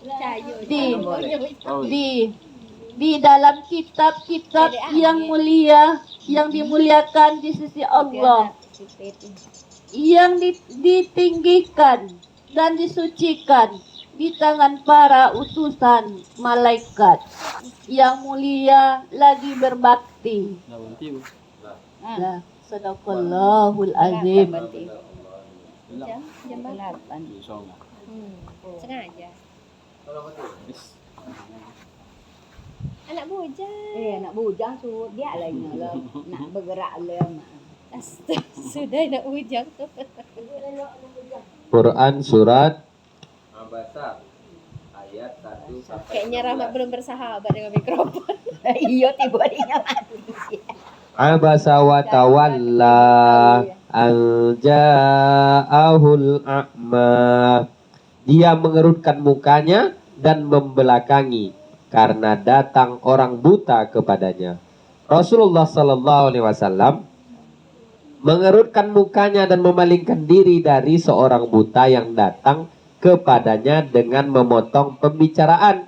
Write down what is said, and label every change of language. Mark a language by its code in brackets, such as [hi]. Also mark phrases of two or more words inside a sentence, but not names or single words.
[id] Di dalam kitab-kitab yang mulia, yang dimuliakan di sisi Allah, yang ditinggikan dan disucikan di tangan para utusan malaikat yang mulia lagi berbakti. Nah, [ar] صدق الله العظيم. [id] Jam berapa? Sengaja. Anak bujang. [ms] Nak bujang tu dia lainnya lah. Nak bergerak lah. Sudah nak bujang tu. [id] Quran surat Abasa ayat 1 sampai Kayaknya Rahmat belum bersahabat dengan mikrofon. Iya tiba dia mati. [ar] عبس وتولى أن جاءه الأعمى. [id] Dia mengerutkan mukanya dan membelakangi karena datang orang buta kepadanya. Rasulullah [ar] صلى الله عليه وسلم [id] mengerutkan mukanya dan memalingkan diri dari seorang buta yang datang kepadanya dengan memotong pembicaraan.